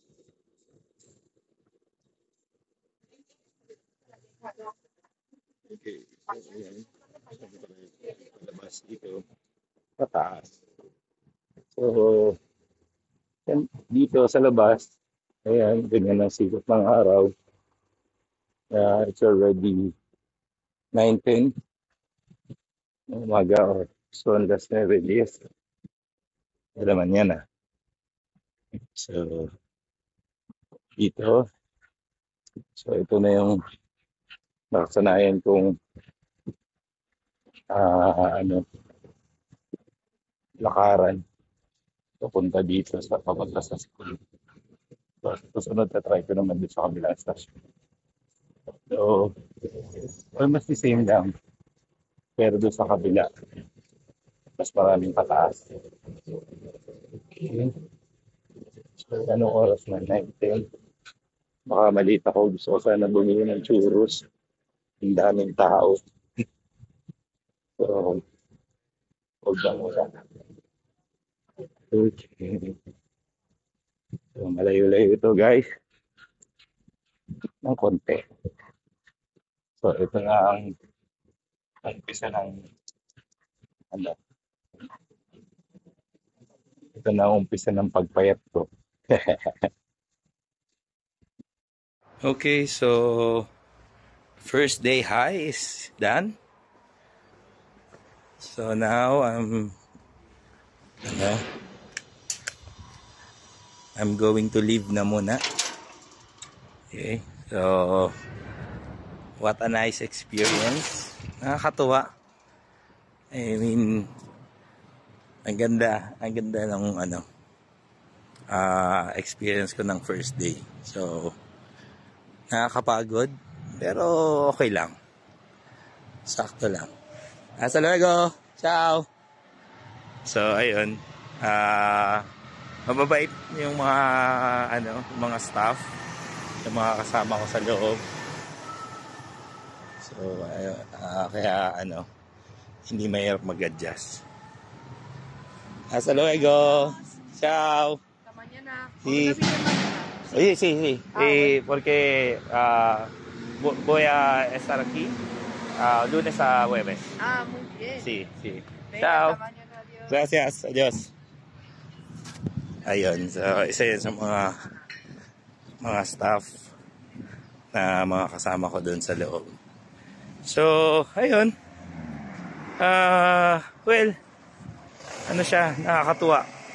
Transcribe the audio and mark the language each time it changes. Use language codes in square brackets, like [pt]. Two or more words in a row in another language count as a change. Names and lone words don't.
[tl] Okay. Ayan. Palabas dito. Pataas. So, dito sa labas, ayan, ganyan ang sikot ng araw. [en] It's already 9:10 umaga or [es] son las [en] 9:10. [tl] Alaman yan ah. So, dito. So, ito na yung nakasanayan kong lakaran papunta dito sa papunta sa school. So, susunod na try ko naman dito sa kabilang station. [en] So, almost the same lang. [tl] Pero doon sa kabila, mas maraming pataas. Okay. So, anong oras na? 9:10. Baka maliit ako. Gusto ko sana bumili ng churros. Ang daming tao. So, [en] hold on [tl] muna. Okay. So, malayo-layo ito guys. Ng konti. So, ito na ang umpisa ng ito na ang umpisa ng pagpayat ko. [en] Okay, so first day high is done. So now I'm going to leave [tl] na muna. [en] Okay, so what a nice experience. [tl] Nakakatuwa. [en] I mean, [tl] ang ganda ng experience ko ng [en] first day. [tl] So nakakapagod, pero okay lang. Sakto lang. [es] Hasta luego. Ciao. [tl] So ayun, Mababait yung mga yung mga staff, yung mga kasama ko sa loob. So ayun, kaya hindi mahirap mag-adjust. [es] Hasta luego. Ciao. Mañana. Sí. Mañana. Sí, sí, sí. Porque voy a estar aquí lunes a jueves. Muy bien. Sí, sí. Venga, Ciao. hasta mañana, adiós. Gracias. Adios. [tl] Ayun. So, isa yun sa mga staff na mga kasama ko doon sa loob. So, ayun. Well, siya, nakakatuwa.